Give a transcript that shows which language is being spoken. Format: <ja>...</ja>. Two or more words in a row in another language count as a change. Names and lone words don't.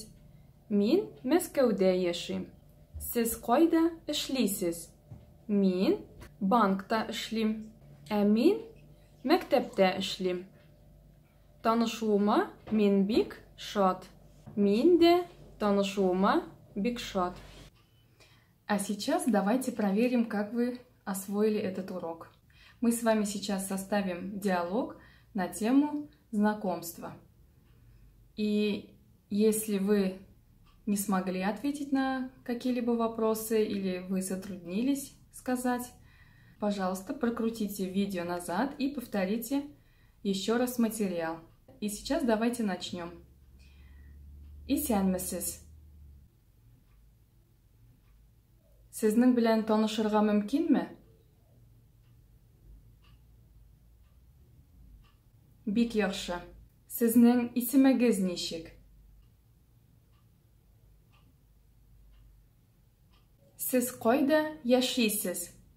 <tt>Мин Мәскәүдә яшим. Сез кайда эшлисез? Мин банкта эшлим. Ә мин мәктәптә эшлим. Танышуыма мин бик шат. Мин дә танышуыма бик шат.</tt> <ru>А сейчас давайте проверим, как вы освоили этот урок. Мы с вами сейчас составим диалог на тему знакомства. И если вы не смогли ответить на какие-либо вопросы или вы затруднились сказать, пожалуйста, прокрутите видео назад и повторите еще раз материал. И сейчас давайте начнем.</ru> <tt>Исәнмесез? Сезнең белән танышырга мөмкинме? Бик яхшы. Сезнең исемегез ничек? Сез кайда яшисез?</tt>